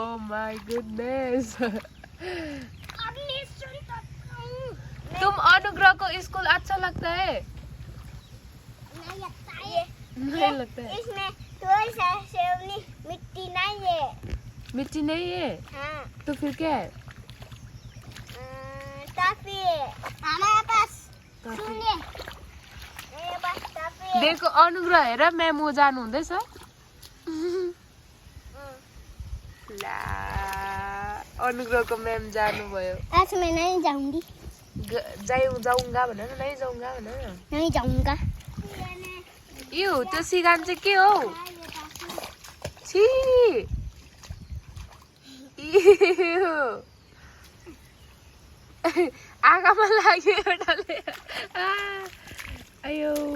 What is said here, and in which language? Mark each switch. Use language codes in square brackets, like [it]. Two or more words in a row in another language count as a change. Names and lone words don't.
[en] oh my goodness [hi] तुम अनुग्रह को स्कूल अच्छा लगता है नहीं लगता है इसमें थोड़ी सा मिट्टी नहीं है मिट्टी नहीं है हाँ। तो फिर क्या है टॉफी हमारे पास सुनिए मेरे पास टॉफी है [ne] देखो अनुग्रह हेर म्याम ऊ जानु हुँदैछ ला अनुग्रहको म्याम जानुभयो [hi] आज मैं नहीं जाऊंगी [ne] जाऊंगा भन न [hi] नहीं जाऊंगा [ne] भन न [hi] नहीं जाऊंगा [ne] यो त्यो सिगान चाहिँ के हो छी आगामा लाग्यो एउटाले no.